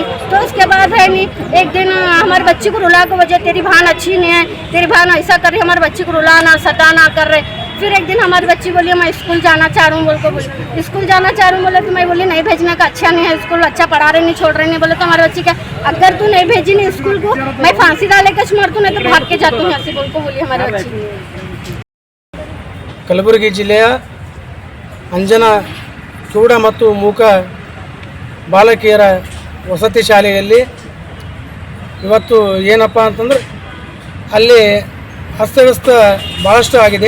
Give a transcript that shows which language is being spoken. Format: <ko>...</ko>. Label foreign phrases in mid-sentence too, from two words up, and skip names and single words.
<hi>तो उसके बाद है नहीं, एक दिन हमारे बच्ची को रुला के वजह, तेरी बहन अच्छी नहीं है, तेरी बहन ऐसा कर रही है, हमारे बच्ची को रुलाना सताना कर रहे. फिर एक दिन हमारी बच्ची बोली मैं स्कूल जाना चाह रहा हूँ बोल को. बोली स्कूल जाना चाह रहा हूँ बोले. तो मैं बोली नहीं भेजने का, अच्छा नहीं है स्कूल, अच्छा पढ़ा रहे नहीं, छोड़ रहे नहीं. बोले तो हमारी बच्ची क्या, अगर तू नहीं भेजी नहीं स्कूल को मैं फांसी डाले के मर तू, नहीं तो भाग के जाती हूँ ऐसे बोल को बोली हमारी बच्ची.</hi> <kn>ಕಲಬುರಗಿ ಜಿಲ್ಲೆಯ ಅಂಜನಾ ಕಿವುಡ ಮತ್ತು ಮೂಕ ಬಾಲಕಿಯರ ವಸತಿ ಶಾಲೆಯಲ್ಲಿ ಇವತ್ತು ಏನಪ್ಪ ಅಂತಂದ್ರೆ ಅಲ್ಲಿ ಅಸ್ತವ್ಯಸ್ತ ಭಾಳಷ್ಟು ಆಗಿದೆ.</kn>